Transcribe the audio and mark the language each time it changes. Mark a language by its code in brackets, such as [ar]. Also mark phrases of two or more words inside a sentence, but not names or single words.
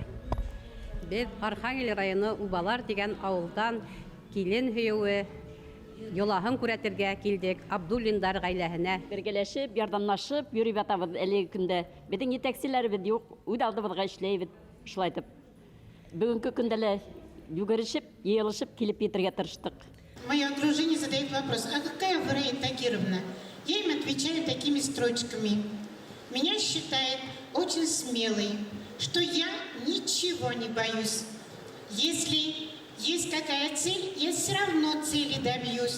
[ba] Без Архангель районы Убалар дигән авылдан килен һөюе йолаһын күрәтергә килдек Абдуллиндар гаиләһенә. [tt] Бергәләшеп, ярдәмлашып йөреп ятабыз әлеге көндә. Безнең җитәкчеләребез юк, үз алдыбызга эшләйбез, шулай итеп. [ba] Бүгенге көндә лә югырышып, йыелышып килеп ятырга тырыштык. [ru] Мое окружение задает вопрос: а какая вы, Раида Тагировна? Я им отвечаю такими строчками. Меня считает очень смелой, что я ничего не боюсь. Если есть какая цель, я все равно цели добьюсь.